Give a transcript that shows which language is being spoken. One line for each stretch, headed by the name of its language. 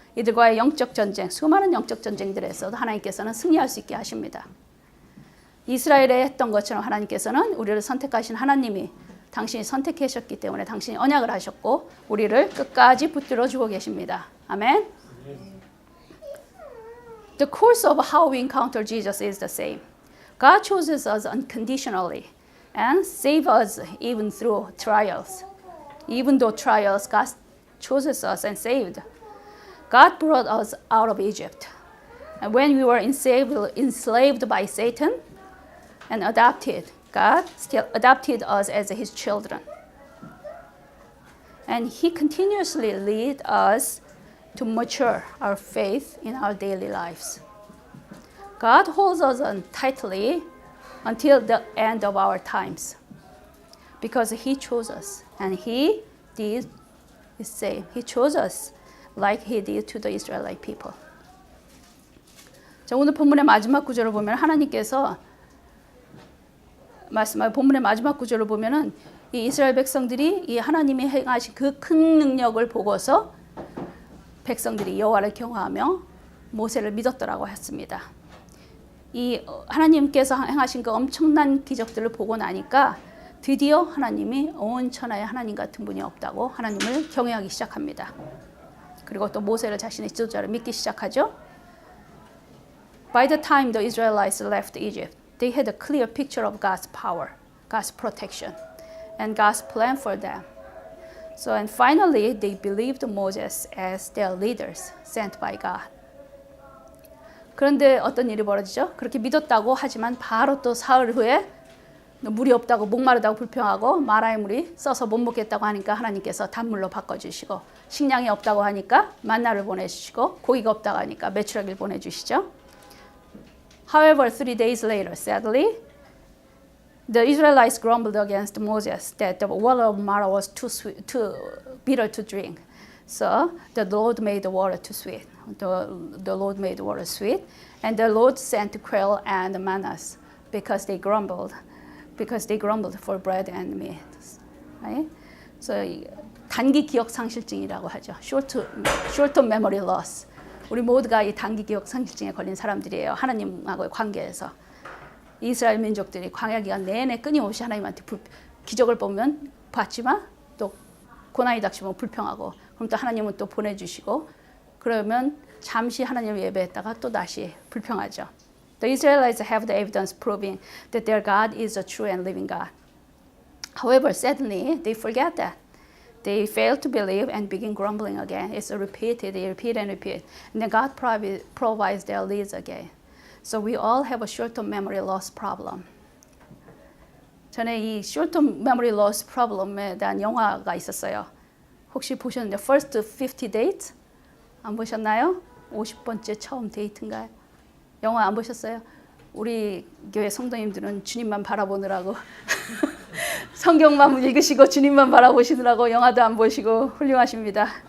Korean: 이들과의 영적 전쟁, 수많은 영적 전쟁들에서도 하나님께서는 승리할 수 있게 하십니다. 이스라엘에 했던 것처럼 하나님께서는 우리를 선택하신 하나님이 당신이 선택하셨기 때문에 당신이 언약을 하셨고 우리를 끝까지 붙들어 주고 계십니다. 아멘.
English: The course of how we encounter Jesus is the same. God chooses us unconditionally and saves us even through trials. Even though trials, God chooses us and saved. God brought us out of Egypt. And when we were enslaved by Satan and adopted, God still adopted us as his children. And he continuously leads us to mature our faith in our daily lives. God holds us on tightly until the end of our times because he chose us and he did the same. He chose us like he did to the Israelite people.
Korean: 자, 오늘 본문의 마지막 구절을 보면 하나님께서 말씀하신 본문의 마지막 구절을 보면은 이 이스라엘 백성들이 이 하나님이 행하신 그 큰 능력을 보고서 백성들이 여호와를 경외하며 모세를 믿었더라고 했습니다. 이 하나님께서 행하신 그 엄청난 기적들을 보고 나니까 드디어 하나님이 온 천하에 하나님 같은 분이 없다고 하나님을 경외하기 시작합니다. 그리고 또 모세를 자신의 지도자로 믿기 시작하죠.
English: By the time the Israelites left Egypt, they had a clear picture of God's power, God's protection, and God's plan for them. So, and finally, they believed Moses as their leaders sent by God.
Korean: 그런데 어떤 일이 벌어지죠? 그렇게 믿었다고 하지만 바로 또 사흘 후에 물이 없다고 목마르다고 불평하고 마라의 물이 써서 못 먹겠다고 하니까 하나님께서 단물로 바꿔주시고 식량이 없다고 하니까 만나를 보내주시고 고기가 없다고 하니까 메추라기를 보내주시죠.
English: However, 3 days later, sadly, the Israelites grumbled against Moses that the water of Marah was too bitter to drink. So the Lord made the water too sweet. The Lord made the water sweet, and the Lord sent quail and mannas because they grumbled for bread and meat. Right? So
Korean: 단기 기억 상실증이라고 하죠.
English: Short-term memory loss.
Korean: 우리 모두가 이 단기 기억 상실증에 걸린 사람들이에요. 하나님하고의 관계에서. 이스라엘 민족들이 광야 기간 내내 끊임없이 하나님한테 기적을 보면 봤지만 또 고난이 닥치면 불평하고 그럼 또 하나님은 또 보내주시고 그러면 잠시 하나님을 예배했다가 또 다시 불평하죠.
English: The Israelites have the evidence proving that their God is a true and living God. However, suddenly they forget that. They fail to believe and begin grumbling again. It's repeated, they repeat and repeat. And then God provides their needs again. So we all have a short-term memory loss problem.
Korean: 전에 이
English: short-term memory loss problem
Korean: 에 대한 영화가 있었어요. 혹시 보셨는데 First 50 Dates? 안 보셨나요? 50번째 처음 데이트인가요? 영화 안 보셨어요? 우리 교회 성도님들은 주님만 바라보느라고 성경만 읽으시고 주님만 바라보시느라고 영화도 안 보시고 훌륭하십니다.